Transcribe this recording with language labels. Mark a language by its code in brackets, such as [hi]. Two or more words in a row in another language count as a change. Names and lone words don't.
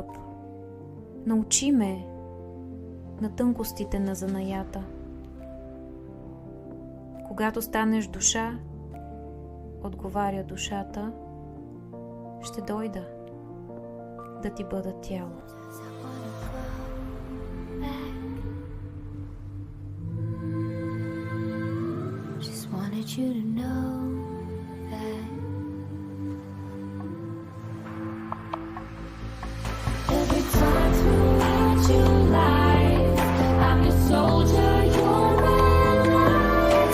[bg] Научи ме на тънкостите на занаята. Когато станеш душа, отговаря душата, ще дойда да ти бъда тяло. [en] Just wanted you to know that every time throughout your life, I'm your soldier, you're my light.